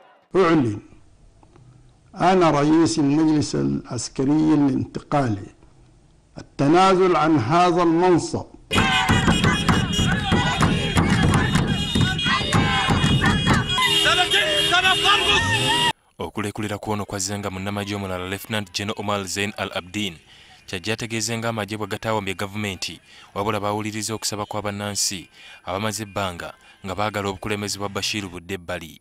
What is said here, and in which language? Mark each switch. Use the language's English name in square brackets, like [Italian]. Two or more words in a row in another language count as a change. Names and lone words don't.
[Arabic] أعلن أنا رئيس المجلس العسكري الانتقالي التنازل عن هذا المنصب [Ganda] okulekulira kwono kwazzenga munnamagye omulala Lieutenant General Omar Zein Al-Abidine kyajja ategeezenga amagye bwe gataawambye gavumenti wabula baawuliriza okusaba kwa bannansi abamaze ebbanga nga baagala obukulembeze bwa Bashir budde ebbali.